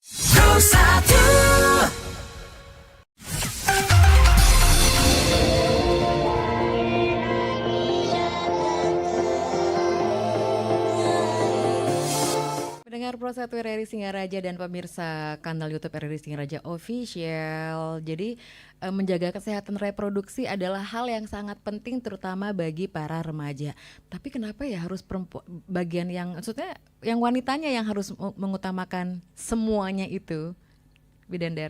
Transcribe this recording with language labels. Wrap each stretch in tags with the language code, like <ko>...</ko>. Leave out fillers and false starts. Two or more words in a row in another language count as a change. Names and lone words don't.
<id>Pendengar Pro1 RRI Singaraja dan pemirsa kanal YouTube RRI Singaraja Official. Jadi menjaga kesehatan reproduksi adalah hal yang sangat penting terutama bagi para remaja. Tapi kenapa ya harus perempuan, bagian yang maksudnya yang wanitanya yang harus mengutamakan semuanya itu, Bidan Dara?</id>